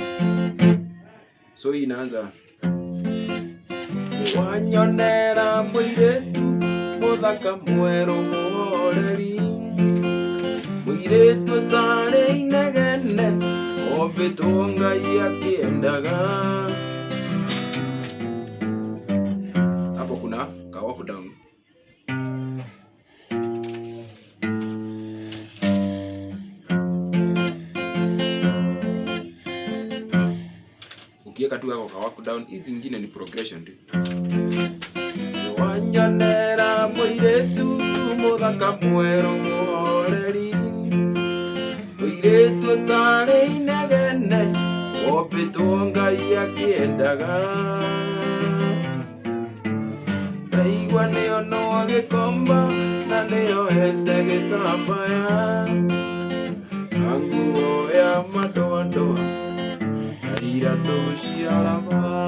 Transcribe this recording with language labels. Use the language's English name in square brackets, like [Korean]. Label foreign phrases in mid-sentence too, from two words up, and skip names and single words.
[Kikuyu] So inaanza wanyonera mũirĩtu mũthaka mwerũ mũhoreri, mũirĩtu ũtarĩ inegene, wombĩtwo Ngai akĩendaga. [Swahili] Hapo kuna ka [English] off down. [Swahili] Ukiweka tu yako ka [English] off down, [Swahili] hizi zingine ni progression tu. [Kikuyu] Wanyonera mũirĩtu mũthaka mwerũ mũhoreri, mũirĩtu ũtarĩ inegene, wombĩtwo Ngai akĩendaga. Ndaigua nĩonwo gĩkomba na nĩohete gĩtambaya na nguo ya madoadoa na iratũ cia raba.